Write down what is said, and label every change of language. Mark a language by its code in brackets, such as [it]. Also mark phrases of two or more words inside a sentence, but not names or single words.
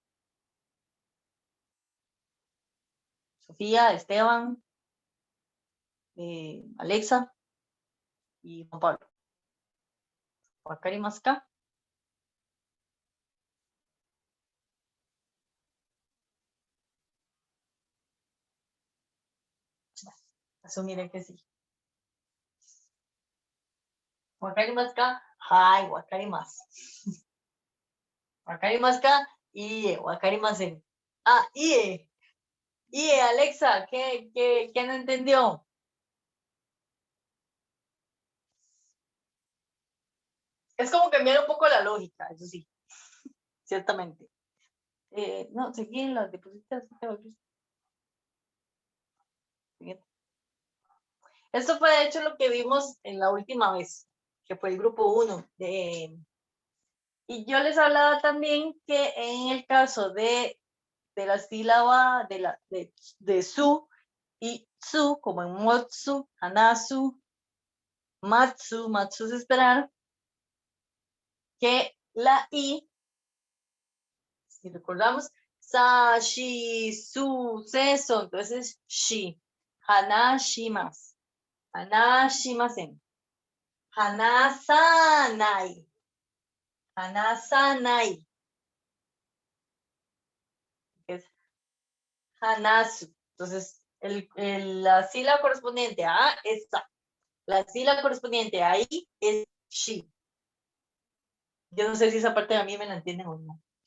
[es] Sofía, Esteban, Alexa y Juan Pablo. Wakarimaska. Asumiré que sí. [ja] わかりますか. はい、わかります。わかりますか. いえ、わかりません。あ、いえ. いえ, [es] Alexa, ¿qué no entendió? Es como cambiar un poco la lógica, eso sí, ciertamente. No, seguí en las diapositivas. Esto fue de hecho lo que vimos en la última vez, que fue el grupo 1. Y yo les hablaba también que en el caso de la sílaba de su y su, como en [ja] もつ、はなす、まつ [es] es esperar, que la I, si recordamos, [ja] さ、し、す、せ、そ, [es] entonces [ja] し、はなします、はなしません、はなさない、はなさない, [es] es hanasu. Entonces, la sílaba correspondiente a es sa, la sílaba correspondiente a I es shi. Yo no sé si esa parte de a mí me la entienden o no.